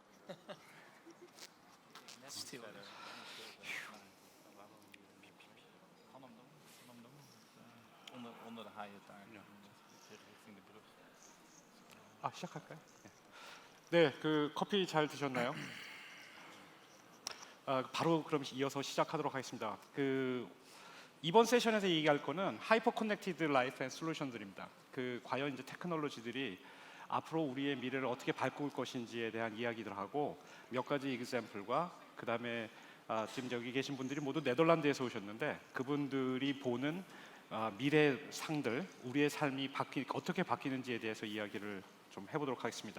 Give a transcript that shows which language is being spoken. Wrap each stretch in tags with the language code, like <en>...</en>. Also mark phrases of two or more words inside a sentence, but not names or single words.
<nl>Stil. onder de haaien daar. Ja. Richting de brug.</nl> <ko>아, 시작할까요? 네, 그 커피 잘 드셨나요? 바로 그럼 이어서 시작하도록 하겠습니다. 그 이번 세션에서 얘기할 거는 하이퍼 커넥티드 라이프 앤 솔루션들입니다. 그 과연 이제 테크놀로지들이 앞으로 우리의 미래를 어떻게 바꿀 것인지에 대한 이야기들 하고 몇 가지 example과 그 다음에 지금 여기 계신 분들이 모두 네덜란드에서 오셨는데 그분들이 보는 미래 상들, 우리의 삶이 어떻게 바뀌는지에 대해서 이야기를 좀 해보도록 하겠습니다.</ko>